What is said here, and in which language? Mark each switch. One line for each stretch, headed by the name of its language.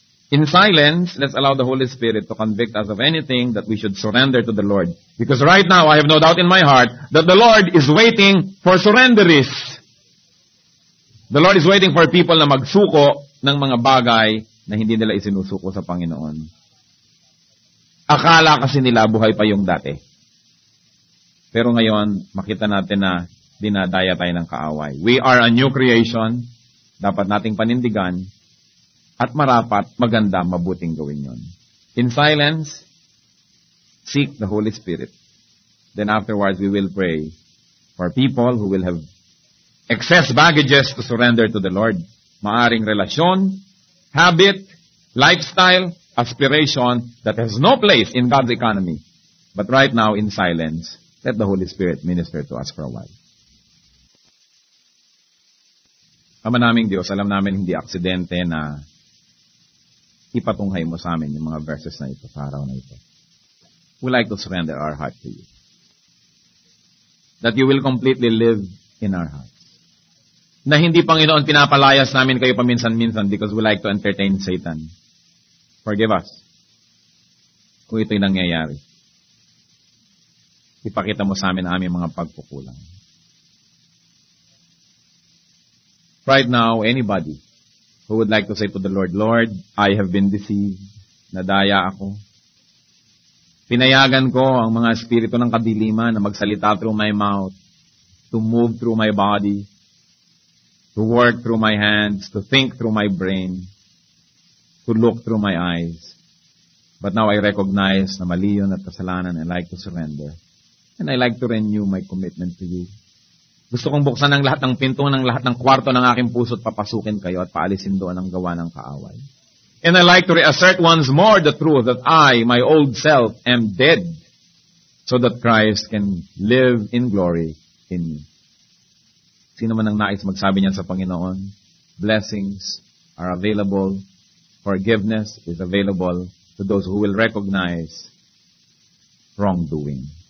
English: In silence, let's allow the Holy Spirit to convict us of anything that we should surrender to the Lord. Because right now, I have no doubt in my heart that the Lord is waiting for surrenderies. The Lord is waiting for people
Filipino: na magsuko ng mga bagay na hindi nila isinusuko sa Panginoon. Akala kasi nila buhay pa yung dati. Pero ngayon, makita natin na dinadaya tayo ng kaaway.
English: We are a new creation.
Filipino: Dapat nating panindigan. At marapat, maganda, mabuting gawin yon.
English: In silence, seek the Holy Spirit. Then afterwards, we will pray for people who will have excess baggages to surrender to the Lord. Maaring relasyon, habit, lifestyle, aspiration that has no place in God's economy. But right now, in silence, let the Holy Spirit minister to us for a while.
Filipino: Ama naming Diyos, alam namin hindi aksidente na ipatunghay mo sa amin yung mga verses na ito sa araw na ito.
English: We like to surrender our heart to you. That you will completely live in our hearts.
Filipino: Na hindi, Panginoon, pinapalayas namin kayo paminsan-minsan
English: because we like to entertain Satan. Forgive us.
Filipino: Kung ito'y nangyayari. Ipakita mo sa amin ang aming mga pagkukulang.
English: Right now, anybody who would like to say to the Lord, Lord, I have been deceived.
Filipino: Nadaya ako. Pinayagan ko ang mga espiritu ng kadiliman na magsalita
English: through my mouth, to move through my body, to work through my hands, to think through my brain, to look through my eyes. But now I recognize
Filipino: na mali yun at kasalanan,
English: and I like to surrender. And I like to renew my commitment to you.
Filipino: Gusto kong buksan ang lahat ng pinto ng lahat ng kwarto ng aking puso at papasukin kayo at paalisin doon ang gawa ng kaaway.
English: And I like to reassert once more the truth that I, my old self, am dead so that Christ can live in glory in me.
Filipino: Sino man ang nais magsabi niyan sa Panginoon?
English: Blessings are available. Forgiveness is available to those who will recognize wrongdoing.